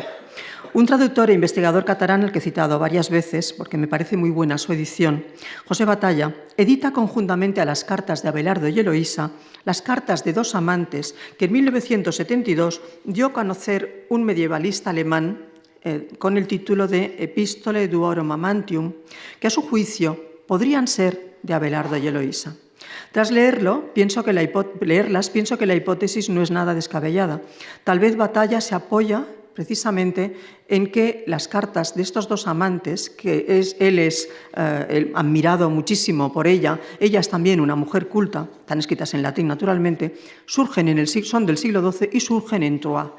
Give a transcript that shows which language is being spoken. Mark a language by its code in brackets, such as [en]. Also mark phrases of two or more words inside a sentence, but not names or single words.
[es] Un traductor e investigador catalán, al que he citado varias veces, porque me parece muy buena su edición, José Batalla, edita conjuntamente a las cartas de Abelardo y Eloísa las cartas de 2 amantes que en 1972 dio a conocer un medievalista alemán con el título de Epistolae duorum amantium, que a su juicio podrían ser de Abelardo y Eloísa. Tras leerlas, pienso que la hipótesis no es nada descabellada. Tal vez Batalla se apoya precisamente en que las cartas de estos 2 amantes, que él es admirado muchísimo por ella es también una mujer culta, están escritas en latín naturalmente, son del siglo XII y surgen en Troyes.